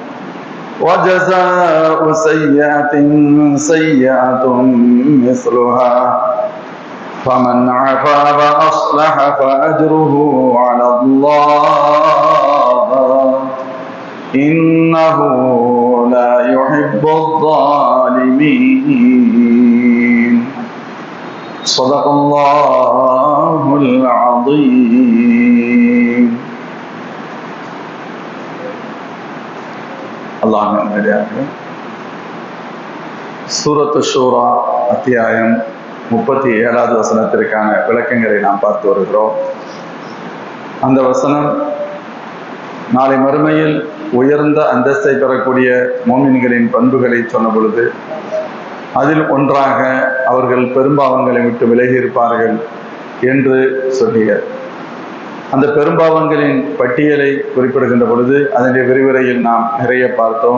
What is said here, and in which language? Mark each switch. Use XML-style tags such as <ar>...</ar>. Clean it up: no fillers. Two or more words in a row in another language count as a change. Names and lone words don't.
<ar>وجزاء سيئة سيئة مثلها فمن عفا وأصلح فأجره على الله إنه لا يحب الظالمين. صدق الله العظيم.</ar> <ta>சூரத்து ஷூரா அத்தியாயம் 37வது வசனத்திற்கான விளக்கங்களை நாம் பார்த்து வருகிறோம். அந்த வசனம் நாளை மறுமையில் உயர்ந்த அந்தஸ்தை பெறக்கூடிய மோமின்களின் பண்புகளை சொன்ன பொழுது அதில் ஒன்றாக அவர்கள் பெரும்பாவங்களை விட்டு விலகி இருப்பார்கள் என்று சொல்லிய அந்த பெரும்பாவங்களின் பட்டியலை குறிப்பிடுகின்ற பொழுது அதனுடைய விரிவுரையில் நாம் நிறைய பார்த்தோம்.</ta>